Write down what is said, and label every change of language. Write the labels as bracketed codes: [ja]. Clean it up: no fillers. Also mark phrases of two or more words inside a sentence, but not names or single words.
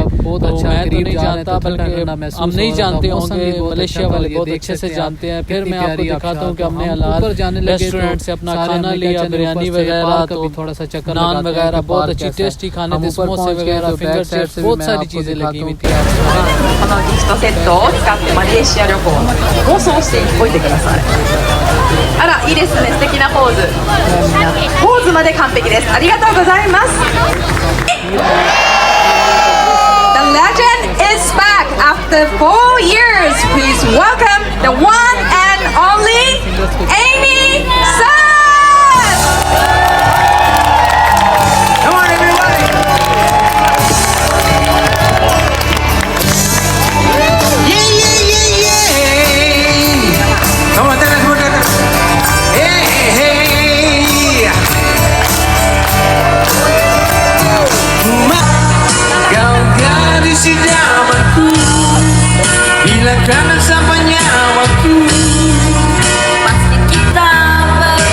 [hi] बहुत अच्छा, मैं तो नहीं जानता, बल्कि हम नहीं जानते होंगे, मलेशिया वाले बहुत अच्छे से जानते हैं। फिर मैं आपको दिखाता हूँ कि हमने हलाल रेस्टोरेंट से अपना खाना लिया, बिरयानी वगैरह, तो थोड़ा सा चक्कर, नान वगैरह, बहुत अच्छी टेस्टी खाने थे, समोसे वगैरह, [en] finger chips, [hi] बहुत सारी चीज़ें लगी हुई थी। [ja] このギフトセットを使ってマレーシア旅行を妄想しておいてください。あら、いいですね、素敵なポーズ。ポーズまで完璧です。ありがとうございます。 [en] The legend is back after 4 years. Please welcome the one and only Amy Sun. Come on, everybody. Come on, tell us what that is. Hey. [id] Kau gadis idamanku, bila kangen sama nyawaku, pasti kita